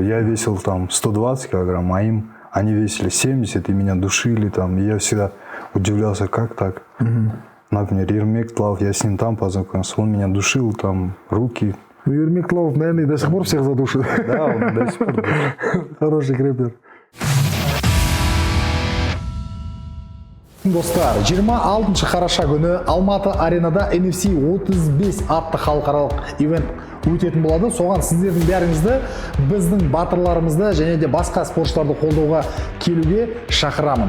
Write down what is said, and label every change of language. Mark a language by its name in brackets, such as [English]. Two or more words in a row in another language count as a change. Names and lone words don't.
[Russian] Я весил там 120 килограмм, а они весили 70, и меня душили там. И я всегда удивлялся, как так. Например, Ермек Тлав, я с ним там познакомился, он меня душил, там, руки. Ермек Тлав, наверное, до сих пор всех задушит. Да, он до сих пор душит. Хороший крэпер. [Kazakh] Достар, 26 қараша күні Алматы аренада NFC 35 атты халықаралық ивент өтетін болады. Соған сіздердің бәріңізді, біздің батырларымызды және де басқа спортшыларды қолдауға келуге шақырамын.